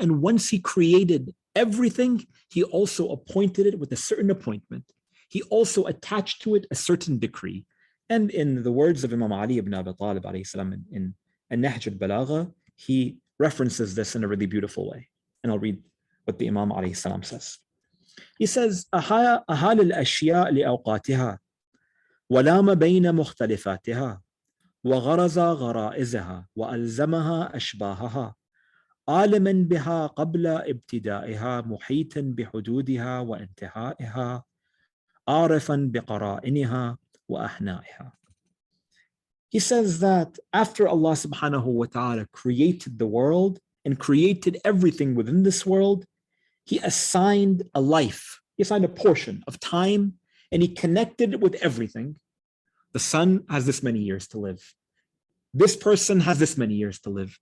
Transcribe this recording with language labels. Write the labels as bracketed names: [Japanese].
[English] And once he created everything, he also appointed it with a certain appointment. He also attached to it a certain decree. And in the words of Imam Ali ibn Abi Talib alayhi salam in Nahj al-Balagha, he references this in a really beautiful way. And I'll read what the Imam alayhi salam says. [Arabic] He says, أَهَالَ الْأَشْيَاء لِأَوْقَاتِهَا وَلَامَ بَيْنَ مُخْتَلِفَاتِهَا وغرز غرائزها وألزمها أشباهها عالما بها قبل ابتدائها محيطا بحدودها وانتهائها عارفا بقرائنها وأحنائها. [English] He says that after Allah subhanahu wa ta'ala created the world and created everything within this world, he assigned a life, he assigned a portion of time, and he connected it with everything. The sun has this many years to live. This person has this many years to live.